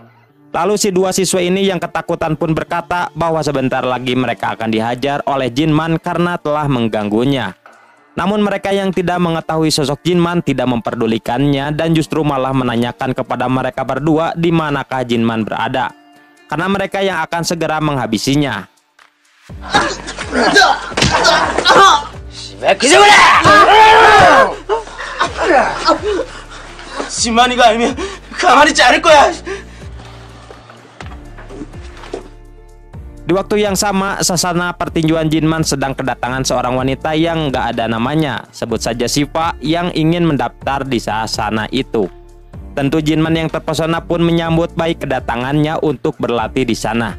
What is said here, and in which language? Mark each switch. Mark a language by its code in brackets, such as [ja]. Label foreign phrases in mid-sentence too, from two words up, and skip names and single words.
[id] Lalu si dua siswa ini yang ketakutan pun berkata bahwa sebentar lagi mereka akan dihajar oleh Jinman karena telah mengganggunya. Namun mereka yang tidak mengetahui sosok Jinman tidak memperdulikannya dan justru malah menanyakan kepada mereka berdua di manakah Jinman berada. Karena mereka yang akan segera menghabisinya. [ko] 진만이가 아니면 가만히 있지 않을 거야. [id] Di waktu yang sama, sasana pertinjuan Jinman sedang kedatangan seorang wanita yang gak ada namanya, sebut saja Shiva, yang ingin mendaftar di sasana itu. Tentu Jinman yang terpesona pun menyambut baik kedatangannya untuk berlatih di sana.